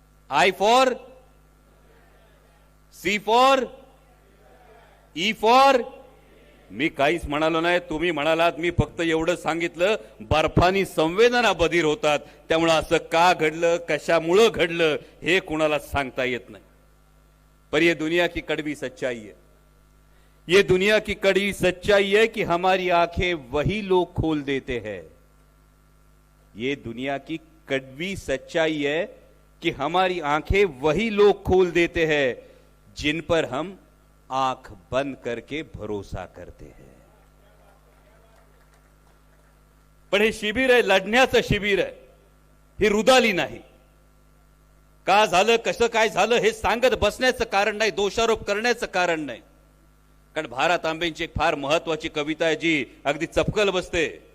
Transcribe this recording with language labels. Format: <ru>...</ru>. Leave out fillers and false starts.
<en>I for, C for, E for.</en> <mr>मी काहीच म्हणालो नाही, तुम्ही म्हणालात। मी फक्त एवढं सांगितलं, बर्फानी संवेदना बधीर होतात। त्यामुळे असं का घडलं, कशामुळे घडलं हे कुणाला सांगता येत नाही।</mr> <hi>पर ये दुनिया की कड़वी सच्चाई है, ये दुनिया की कड़वी सच्चाई है कि हमारी आंखें वही लोग खोल देते हैं। ये दुनिया की कड़वी सच्चाई है कि हमारी आंखें वही लोग खोल देते हैं जिन पर हम आंख बंद करके भरोसा करते हैं।</hi> <mr>पण हे शिबिर आहे, लढण्याचं शिबिर आहे, ही रुदाली नाही। का झालं कसं काय झालं हे सांगत बसण्याचं कारण नाही, दोषारोप करण्याचं कारण नाही। कारण भारत आंबेंची एक फार महत्वाची कविता आहे जी अगदी चपकल बसते।</mr>